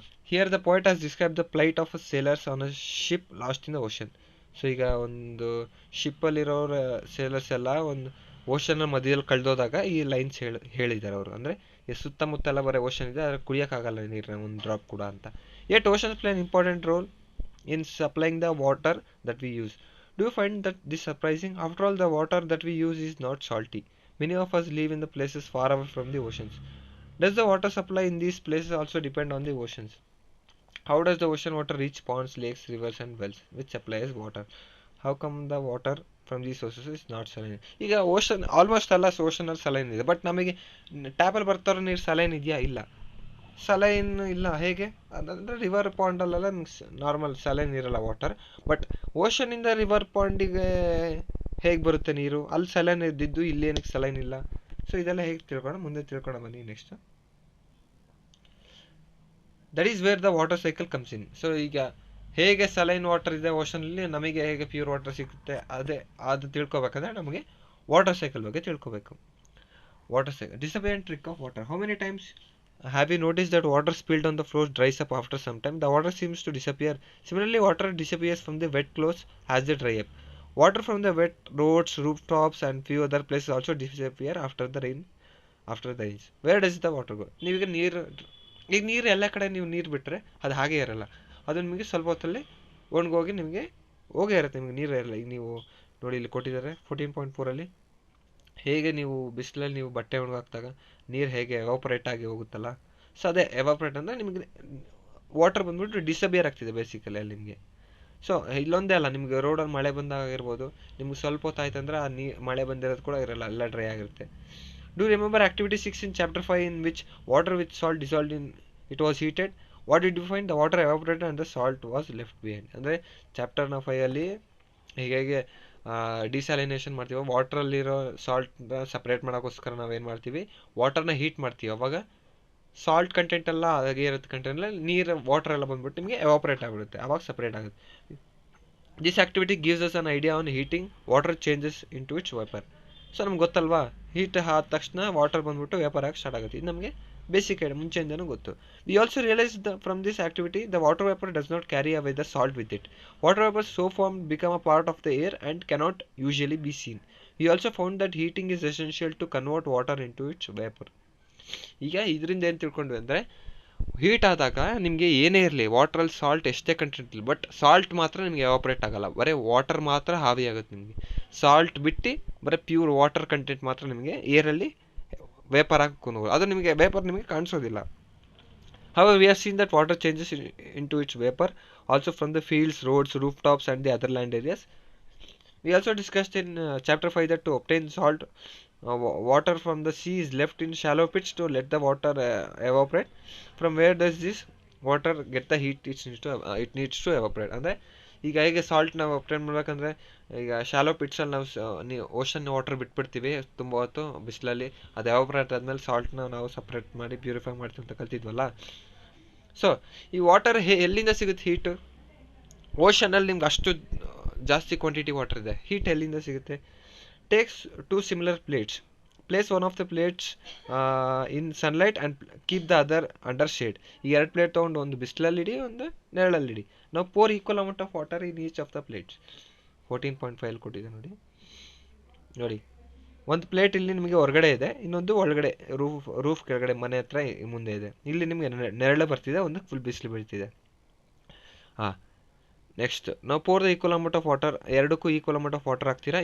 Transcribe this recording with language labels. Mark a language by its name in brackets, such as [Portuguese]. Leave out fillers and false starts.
[English] Here the poet has describe the plight of sailors on a ship lost in the ocean. [Kannada] So ಈಗ ಒಂದು ಶಿಪ್ಪಲ್ಲಿರೋರ sailors ಎಲ್ಲ ಒಂದು ಓಷನ್ನ ಮಧ್ಯದಲ್ಲಿ ಕಳೆದೋದಾಗ ಈ ಲೈನ್ಸ್ ಹೇಳಿದ್ದಾರೆ ಅವರು. ಅಂದರೆ ಸುತ್ತಮುತ್ತ ಎಲ್ಲ ಬರೀ ಓಷನ್ ಇದೆ, ಆದರೆ ಕುಡಿಯೋಕ್ಕಾಗಲ್ಲ ನೀರಿನ ಒಂದು ಡ್ರಾಪ್ ಕೂಡ ಅಂತ. [English] Yet oceans play an important role in supplying the water that we use. Do you find that this surprising? After all, the water that we use is not salty. Many of us live in the places far away from the oceans. Does the water supply in these places also depend on the oceans? How does the ocean water reach ponds, lakes, rivers and wells which supplies water? How come the water from these sources is not saline? [Kannada] ಈಗ ocean almost ಎಲ್ಲ ಓಷನಲ್ಲಿ saline ಇದೆ, but ನಮಗೆ ಟ್ಯಾಪಲ್ಲಿ ಬರ್ತಾರೋ ನೀರು saline ಇದೆಯಾ? ಇಲ್ಲ, saline ಇಲ್ಲ. ಹೇಗೆ ಅಂದರೆ ರಿವರ್ ಪಾಂಡಲ್ಲೆಲ್ಲ ನಾರ್ಮಲ್ ಸಲೈನ್ ಇರಲ್ಲ ವಾಟರ್. ಬಟ್ ಓಷನಿಂದ ರಿವರ್ ಪಾಂಡಿಗೆ ಹೇಗೆ ಬರುತ್ತೆ ನೀರು? ಅಲ್ಲಿ ಸಲೈನ್ ಇದ್ದಿದ್ದು ಇಲ್ಲಿ ಏನಕ್ಕೆ ಸಲೈನ್ ಇಲ್ಲ? ಸೊ ಇದೆಲ್ಲ ಹೇಗೆ ಮುಂದೆ ತಿಳ್ಕೊಳ್ಳೋಣ ಬನ್ನಿ. [English] Next, that is where the water cycle comes in. [Kannada] So ಈಗ ಹೇಗೆ ಸಲೈನ್ ವಾಟರ್ ಇದೆ ಓಷನಲ್ಲಿ, ನಮಗೆ ಹೇಗೆ ಪ್ಯೂರ್ ವಾಟರ್ ಸಿಗುತ್ತೆ, ಅದು ತಿಳ್ಕೊಬೇಕಂದ್ರೆ ನಮಗೆ ವಾಟರ್ ಸೈಕಲ್ ಬಗ್ಗೆ ತಿಳ್ಕೊಬೇಕು. [English] Water cycle, disappearing trick of water. How many times have you noticed that water spilled on the floor dries up after some time? The water seems to disappear. Similarly, water disappears from the wet clothes as they dry up. Water from the wet roads, rooftops and few other places also disappear after the rains. Where does the water go? [Kannada] ನೀವೀಗ ನೀರು ಎಲ್ಲ ಕಡೆ ನೀವು ನೀರು ಬಿಟ್ಟರೆ ಅದು ಹಾಗೆ ಇರಲ್ಲ. ಅದು ನಿಮಗೆ ಸ್ವಲ್ಪ ಹೊತ್ತಲ್ಲಿ ಒಣಗೋಗಿ ನಿಮಗೆ ಹೋಗೇ ಇರುತ್ತೆ, ನಿಮಗೆ ನೀರು ಇರಲ್ಲ. ಈಗ ನೀವು ನೋಡಿ ಇಲ್ಲಿ ಕೊಟ್ಟಿದ್ದಾರೆ 14.4 ಹೇಗೆ ನೀವು ಬಿಸಿಲಲ್ಲಿ ನೀವು ಬಟ್ಟೆ ಒಣಗಾಕ್ದಾಗ ನೀರು ಹೇಗೆ ಎವಾಪರೇಟ್ ಆಗಿ ಹೋಗುತ್ತಲ್ಲ, ಸೊ ಅದೇ ಎವಾಪರೇಟ್ ಅಂದರೆ ನಿಮಗೆ ವಾಟರ್ ಬಂದ್ಬಿಟ್ಟು ಡಿಸಪಿಯರ್ ಆಗ್ತಿದೆ ಬೇಸಿಕಲಿ ಅಲ್ಲಿ ನಿಮಗೆ. ಸೊ ಇಲ್ಲೊಂದೇ ಅಲ್ಲ, ನಿಮಗೆ ರೋಡಲ್ಲಿ ಮಳೆ ಬಂದಾಗ ಇರ್ಬೋದು, ನಿಮ್ಗೆ ಸ್ವಲ್ಪ ಹೊತ್ತಾಯ್ತಂದ್ರೆ ಆ ಮಳೆ ಬಂದಿರೋದು ಕೂಡ ಇರಲ್ಲ, ಎಲ್ಲ ಡ್ರೈ ಆಗಿರುತ್ತೆ. [English] Do remember activity 6 in chapter 5 in which water with salt dissolved in it was heated? What did you find? The water evaporated and the salt was left behind. [Kannada] ಅಂದರೆ ಚಾಪ್ಟರ್ನ 5 ಹೇಗೆ ಡಿಸ್ಯಾಲಿನೇಷನ್ ಮಾಡ್ತೀವಿ, ವಾಟ್ರಲ್ಲಿರೋ ಸಾಲ್ಟ್ನ ಸಪ್ರೇಟ್ ಮಾಡೋಕ್ಕೋಸ್ಕರ ನಾವೇನು ಮಾಡ್ತೀವಿ, ವಾಟರ್ನ ಹೀಟ್ ಮಾಡ್ತೀವಿ. ಅವಾಗ salt content ಎಲ್ಲ ಹಾಗೆ ಇರುತ್ತೆ, ಕಂಟೆಂಟಲ್ಲಿ ನೀರು ವಾಟರ್ ಎಲ್ಲ ಬಂದ್ಬಿಟ್ಟು ನಿಮಗೆ ಎವಾಪರೇಟ್ ಆಗಿಬಿಡುತ್ತೆ, ಅವಾಗ ಸಪ್ರೇಟ್ ಆಗುತ್ತೆ. [English] This activity gives us an idea on heating water changes into its vapour. [Kannada] So ನಮ್ಗೆ ಗೊತ್ತಲ್ವಾ, ಹೀಟ್ ಆದ ತಕ್ಷಣ ವಾಟರ್ ಬಂದ್ಬಿಟ್ಟು ವೇಪರ್ ಆಗಿ ಸ್ಟಾರ್ಟ್ ಆಗುತ್ತೆ. ಇದು ನಮಗೆ ಬೇಸಿಕ್ ಐಡಿಯಾ ಮುಂಚೆಯಿಂದನೂ ಗೊತ್ತು. [English] We also realise from this activity the water vapour does not carry away the salt with it. Water vapour so form become a part of the air and cannot usually be seen. We also found that heating is essential to convert water into its vapour. [Kannada] ಈಗ ಇದರಿಂದ ಏನು ತಿಳ್ಕೊಂಡ್ವಿ ಅಂದರೆ, heat ಆದಾಗ ನಿಮಗೆ ಏನೇ ಇರಲಿ ವಾಟ್ರಲ್ಲಿ salt ಎಷ್ಟೇ ಕಂಟೆಂಟ್ ಇರಲಿ, ಬಟ್ ಸಾಲ್ಟ್ ಮಾತ್ರ ನಿಮಗೆ ಎವಾಪ್ರೇಟ್ ಆಗಲ್ಲ, ಬರೀ ವಾಟರ್ ಮಾತ್ರ ಹಾವಿ ಆಗುತ್ತೆ ನಿಮಗೆ. ಸಾಲ್ಟ್ ಬಿಟ್ಟು ಬರೀ ಪ್ಯೂರ್ ವಾಟರ್ ಕಂಟೆಂಟ್ ಮಾತ್ರ ನಿಮಗೆ ಏರಲ್ಲಿ ವೇಪರ್ ಹಾಕೊಂಡು, ಅದು ನಿಮಗೆ ವೇಪರ್ ನಿಮಗೆ ಕಾಣಿಸೋದಿಲ್ಲ. [English] However, we have seen that water changes into its vapor also from the fields, roads, rooftops and the other land areas. We also discussed in chapter 5 that to obtain salt, water from the sea is left in shallow pits to let the water evaporate. From where does this water get the heat it needs to evaporate? [Kannada] ಅಂದರೆ ಈಗ ಹೇಗೆ salt ನಾವು obtain ಮಾಡ್ಬೇಕಂದ್ರೆ, ಈಗ shallow ಪಿಟ್ಸಲ್ಲಿ ನಾವು ocean water ಬಿಟ್ಬಿಡ್ತೀವಿ ತುಂಬ ಹೊತ್ತು ಬಿಸಿಲಲ್ಲಿ, ಅದು ಎವಾಪ್ರೇಟ್ ಆದಮೇಲೆ ಸಾಲ್ಟ್ನ ನಾವು ಸಪ್ರೇಟ್ ಮಾಡಿ ಪ್ಯೂರಿಫೈ ಮಾಡ್ತೀವಿ ಅಂತ ಕಲ್ತಿದ್ವಲ್ಲ. ಸೊ ಈ ವಾಟರ್ ಎಲ್ಲಿಂದ ಸಿಗುತ್ತೆ ಹೀಟು? ಓಷನಲ್ಲಿ ನಿಮ್ಗೆ ಅಷ್ಟು ಜಾಸ್ತಿ ಕ್ವಾಂಟಿಟಿ ವಾಟರ್ ಇದೆ, ಹೀಟ್ ಎಲ್ಲಿಂದ ಸಿಗುತ್ತೆ? [English] Takes 2 similar plates. Place one of the plates in sunlight and keep the other under shade. [Kannada] ಈ 2 ಪ್ಲೇಟ್ ತೊಗೊಂಡು ಒಂದು ಬಿಸಿಲಲ್ಲಿ ಇಡಿ, ಒಂದು ನೆರಳಲ್ಲಿ ಇಡಿ. ನಾವು [English] Pour equal amount of water in each of the plates. [Kannada] 14.5 ಕೊಟ್ಟಿದೆ ನೋಡಿ. ಒಂದು ಪ್ಲೇಟ್ ಇಲ್ಲಿ ನಿಮಗೆ ಹೊರಗಡೆ ಇದೆ, ಇನ್ನೊಂದು ಒಳಗಡೆ ರೂಫ್ ಕೆಳಗಡೆ ಮನೆ ಹತ್ರ ಮುಂದೆ ಇದೆ. ಇಲ್ಲಿ ನಿಮಗೆ ನೆರಳು ಬರ್ತಿದೆ, ಒಂದು ಫುಲ್ ಬಿಸಿಲು ಬೀಳ್ತಿದೆ. ಹಾಂ, ನೆಕ್ಸ್ಟ್ ನಾವು [English] pour the equal amount of water, [Kannada] ಎರಡಕ್ಕೂ ಈಕ್ವಲ್ ಅಮೌಂಟ್ ಆಫ್ ವಾಟರ್ ಹಾಕ್ತೀರಾ.